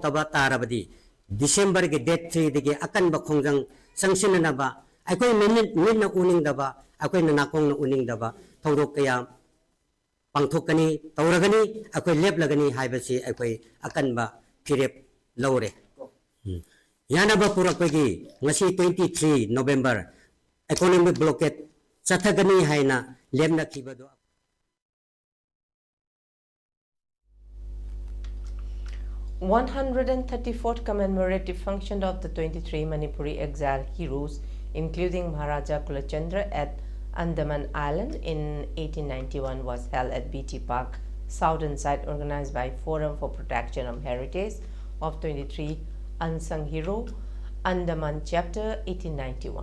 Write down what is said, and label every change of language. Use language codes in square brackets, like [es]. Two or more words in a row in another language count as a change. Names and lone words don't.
[mni] taba tarabadi December gi date 3 digi akan ba khongjang sangsinna ba akhoi minna uning daba akhoi na nakong na uning daba thorok kaya pangthokani tauragani akhoi leplagani haibasi akhoi akan ba phirep lawre yana ba purak pagi ngasi 23 November [en] economic blockade [mni] chathagani haina lemna khibado. [en] 134th commemorative function of the 23 Manipuri exile heroes, including Maharaja Kulachandra at Andaman Island in 1891, was held at BT Park, southern side, organized by Forum for Protection of Heritage of 23 Unsung Hero, Andaman Chapter, 1891.